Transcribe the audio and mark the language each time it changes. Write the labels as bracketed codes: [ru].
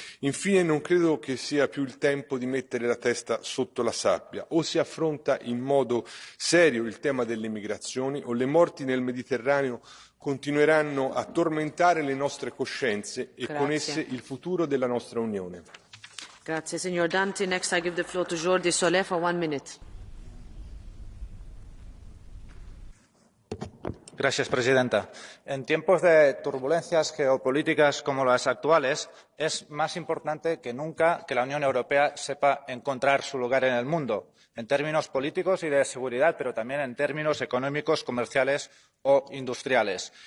[it] Infine non credo che sia più il tempo di mettere la testa sotto la sabbia. O si affronta in modo serio il tema delle migrazioni o le morti nel Mediterraneo continueranno a tormentare le nostre coscienze e con esse il futuro della nostra Unione. Grazie, signor Danti. [en] Next I give the floor to Jordi Solé for 1 minute. [es] Señora presidenta, en tiempos de turbulencias geopolíticas como las actuales, es más importante que nunca que la Unión Europea sepa encontrar su lugar en el mundo, en términos políticos y de seguridad, pero también en términos económicos, comerciales o industriales.